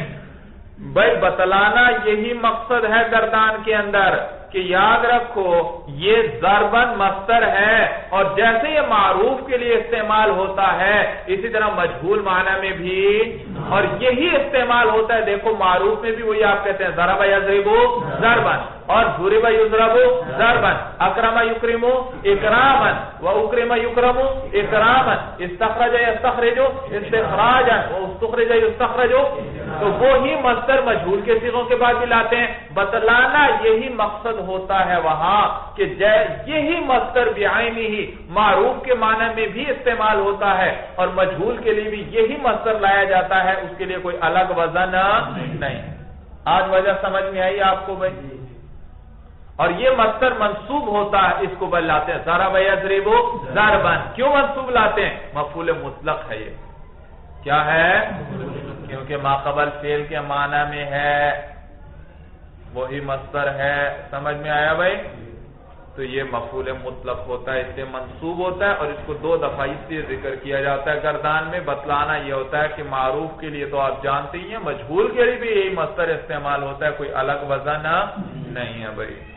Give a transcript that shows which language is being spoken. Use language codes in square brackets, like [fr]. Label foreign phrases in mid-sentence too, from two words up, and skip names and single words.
[ur] بھئی بتلانا یہی مقصد ہے گردان کے اندر کہ یاد رکھو یہ ضربن مصدر ہے، اور جیسے یہ معروف کے لیے استعمال ہوتا ہے اسی طرح مجہول معنی میں بھی، اور یہی استعمال ہوتا ہے۔ دیکھو معروف میں بھی وہی آپ کہتے ہیں [ar] ضرب یضرب ضربا، اور ضرب یضرب ضربا، اکرم یکرم اکراما واکرم یکرم اکراما، استخرج یستخرج استخراجا واستخرج یستخرج، [ur] تو وہی مصدر مجہول کے صیغوں کے بعد بھی لاتے ہیں۔ بتلانا یہی مقصد ہوتا ہے وہاں کہ یہی مصدر بعینہ ہی معروف کے معنی میں بھی استعمال ہوتا ہے، اور مجہول کے لیے بھی یہی مصدر لایا جاتا ہے، اس کے لیے کوئی الگ وزن نہیں۔ آج وجہ سمجھ میں آئی آپ کو بھائی؟ اور یہ مصدر منصوب ہوتا ہے، اس کو لاتے ہیں [ar] ضرب یضرب ضربا۔ [ur] کیوں منصوب لاتے ہیں؟ مفعول مطلق ہے یہ۔ کیا ہے؟ کیونکہ ما قبل فعل کے معنی میں ہے، وہی مصدر ہے۔ سمجھ میں آیا بھائی؟ تو یہ مفعول مطلق ہوتا ہے، اس سے منصوب ہوتا ہے، اور اس کو دو دفعہ اس لیے ذکر کیا جاتا ہے گردان میں۔ بتلانا یہ ہوتا ہے کہ معروف کے لیے تو آپ جانتے ہی ہیں، مجہول کے لیے بھی یہی مصدر استعمال ہوتا ہے، کوئی الگ وزن نہیں ہے بھائی۔